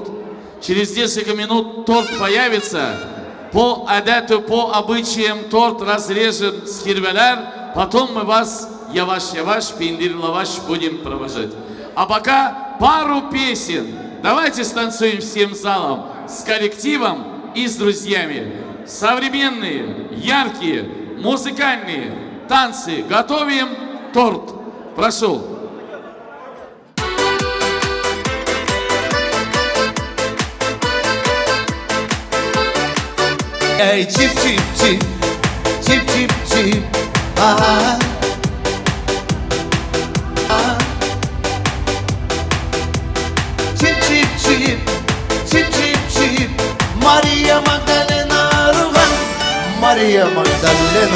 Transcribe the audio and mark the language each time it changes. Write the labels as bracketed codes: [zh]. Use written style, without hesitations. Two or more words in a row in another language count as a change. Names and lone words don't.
[ru] Через несколько минут торт появится. По адату, по обычаям торт разрежем с кирбеляр, потом мы вас яваш-яваш, пиндир-лаваш будем провожать. А пока пару песен. Давайте станцуем всем залом, с коллективом и с друзьями. Современные, яркие, музыкальные танцы. Готовим торт. Прошу. Ey çip çip çip, çip çip çip, aha. Çip çip çip, çip çip çip, Maria Magdalena Руган, Maria Magdalena.